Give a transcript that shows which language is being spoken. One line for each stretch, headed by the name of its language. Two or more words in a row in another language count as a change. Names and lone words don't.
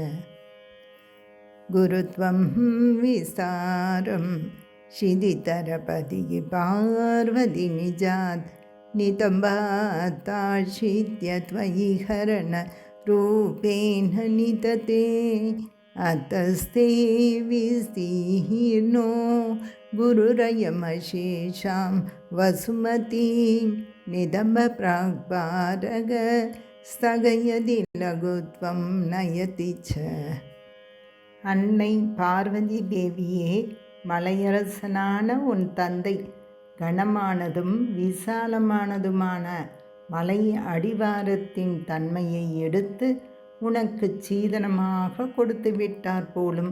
Sanskrit: गुरुत्वं विस्तारं चिदितरपतिः पार्वती निजात् नितम्बाताशित्य त्वयि हरणरूपेण निदते अतस्ते विस्तीर्णो गुरुरयमशेषां वसुमतीं निदम्बप्राग्भारग स्थगयति लघुत्वं नयति च
Tamil: அன்னை பார்வதி தேவியே, மலையரசனான உன் தந்தை கனமானதும் விசாலமானதுமான மலை அடிவாரத்தின் தன்மையை எடுத்து உனக்கு சீதனமாக கொடுத்து விட்டார் போலும்.